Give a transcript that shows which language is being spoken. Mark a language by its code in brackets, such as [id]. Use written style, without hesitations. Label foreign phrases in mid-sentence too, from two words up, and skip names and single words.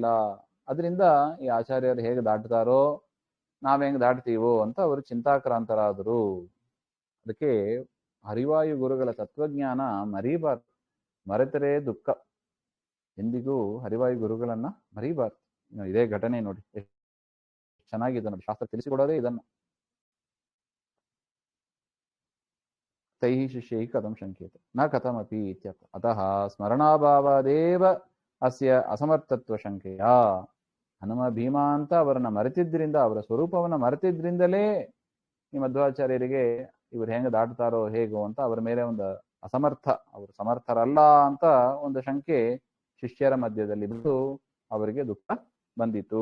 [kn] ಅದರಿಂದ ಈ ಆಚಾರ್ಯರು ಹೇಗೆ ದಾಟ್ತಾರೋ ನಾವ್ ಹೆಂಗ್ ದಾಟ್ತೀವೋ ಅಂತ ಅವರು ಚಿಂತಾಕ್ರಾಂತರಾದರು. ಅದಕ್ಕೆ ಹರಿವಾಯು ಗುರುಗಳ ತತ್ವಜ್ಞಾನ ಮರೀಬಾರ್ದು. ಮರೆತರೆ ದುಃಖ. ಎಂದಿಗೂ ಹರಿವಾಯು ಗುರುಗಳನ್ನ ಮರೀಬಾರ್ದು. ಇದೇ ಘಟನೆ ನೋಡಿ, ಎಷ್ಟು ಚೆನ್ನಾಗಿದೆ ನೋಡಿ. ಶಾಸ್ತ್ರ ತಿಳಿಸಿಕೊಡೋದೇ ಇದನ್ನು. [sa] ತೈಹಿ ಶಿಷ್ಯೈ ಕಥಂ ಶಂಕ್ಯತೆ ನ ಕಥಮಪಿ ಇತ್ಯರ್ಥ. ಅತಃ ಸ್ಮರಣಾಭಾವಾದೇವ ಅಸ್ಯ ಅಸಮರ್ಥತ್ವ ಶಂಕೆಯ. [kn] ಹನುಮ ಭೀಮ ಅಂತ ಅವರನ್ನ ಮರೆತಿದ್ರಿಂದ, ಅವರ ಸ್ವರೂಪವನ್ನ ಮರೆತಿದ್ರಿಂದಲೇ ಈ ಮಧ್ವಾಚಾರ್ಯರಿಗೆ ಇವರು ಹೆಂಗ ದಾಟ್ತಾರೋ ಹೇಗೋ ಅಂತ ಅವರ ಮೇಲೆ ಒಂದು ಅಸಮರ್ಥ, ಅವರು ಸಮರ್ಥರಲ್ಲ ಅಂತ ಒಂದು ಶಂಕೆ ಶಿಷ್ಯರ ಮಧ್ಯದಲ್ಲಿ ಬಿದ್ದು ಅವರಿಗೆ ದುಃಖ ಬಂದಿತು.